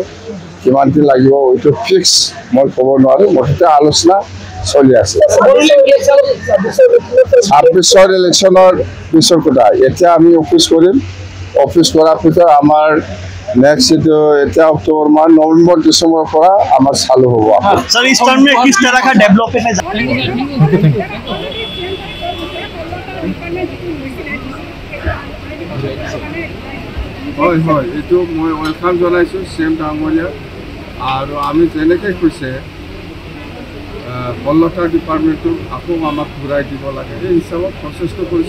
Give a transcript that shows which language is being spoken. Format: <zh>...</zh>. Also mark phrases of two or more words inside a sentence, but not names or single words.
<as>কিমান দিন লাগিব এইটো ফিক্স মই ক'ব নোৱাৰোঁ, মুঠতে আলোচনা চলি আছে। 26 ইলেকশ্যনৰ পিছৰ কথা। এতিয়া আমি অফিচ কৰিম, অফিচ কৰাৰ পিছত আমাৰ नेक्स्ट এতিয়া অক্টোবৰ মাহ, নৱেম্বৰ ডিচেম্বৰৰ পৰা আমাৰ চালু হ'ব।</as> <hi>सर इस टर्म में किस तरह का डेवलपमेंट है?</hi> <as>হয় হয়, এইটো মই ৱেলকাম জনাইছোঁ CM ডাঙৰীয়া। আৰু আমি যেনেকৈ কৈছে 16টা ডিপাৰ্টমেণ্টটো আকৌ আমাক ঘূৰাই দিব লাগে, এই হিচাপত প্ৰচেষ্টা কৰিছে।</as>